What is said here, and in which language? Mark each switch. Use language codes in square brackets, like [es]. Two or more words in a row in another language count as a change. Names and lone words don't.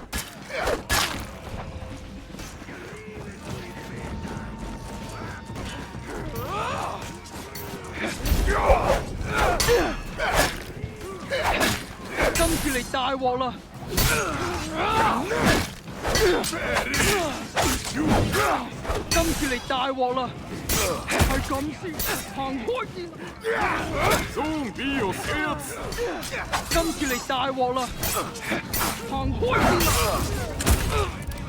[yue] 今次嚟大鑊啦！今次嚟大鑊啦！係咁先，行開先。 [ja] ゾーン B を制圧。 [yue] 今次嚟大鑊啦！行開先。